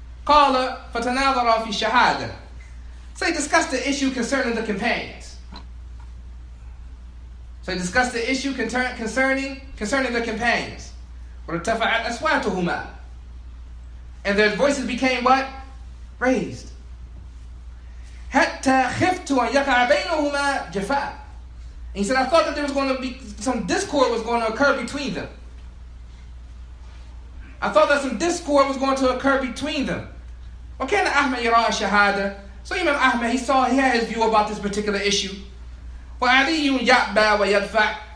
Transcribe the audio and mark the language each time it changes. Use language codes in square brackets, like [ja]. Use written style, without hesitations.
[ar] قال فتناظر في الشهادة. [en] So he discussed the issue concerning the companions. So he discussed the issue concerning the companions. [ar] وارتفعت أصواتهما. [en] And their voices became what? Raised. [ar] حتى خفت أن يقع بينهما جفاء. [en] And he said, I thought that there was going to be some discord was going to occur between them. I thought that some discord was going to occur between them. [ar] وكان أحمد يرى الشهادة. [en] So Imam Ahmed, he had his view about this particular issue. [ar] وعلي يأبى ويدفع.